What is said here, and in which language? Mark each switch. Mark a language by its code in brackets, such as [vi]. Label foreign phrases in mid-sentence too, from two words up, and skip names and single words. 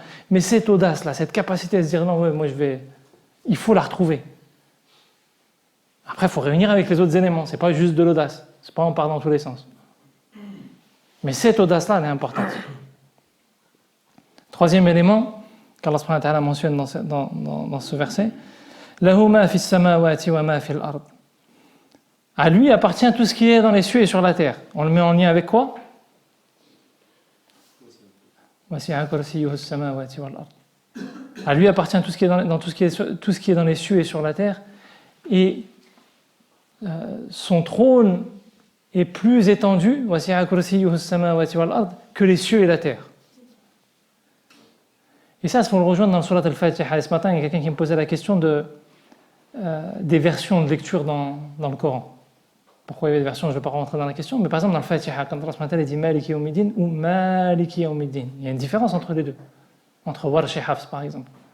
[fr] Mais cette audace-là, cette capacité à se dire non, ouais, moi il faut la retrouver. Après, il faut réunir avec les autres éléments, c'est pas juste de l'audace. C'est pas on part dans tous les sens. Mais cette audace-là, elle est importante. Troisième élément qu' [ar] الله سبحانه وتعالى [fr] mentionne dans ce verset, [ar] له ما في السماوات وما في الأرض. [fr] À lui appartient tout ce qui est dans les cieux et sur la terre. On le met en lien avec quoi? [ar] وسع كرسيه السماوات والأرض. [fr] À lui appartient tout ce qui est dans les cieux et sur la terre, et son trône est plus étendu, [ar] وسع كرسيه السماوات والأرض, [fr] que les cieux et la terre. Et ça, il faut le rejoindre dans le Surat al-Fatiha. Ce matin, il y a quelqu'un qui me posait la question des versions de lecture dans le Coran. Pourquoi il y avait des versions, je ne vais pas rentrer dans la question, mais par exemple dans le Fatiha, quand Allah dit [ar] مالك يوم الدين [fr] ou [ar] ملك يوم الدين, [fr] il y a une différence entre les deux, entre Warsh et Hafs par exemple.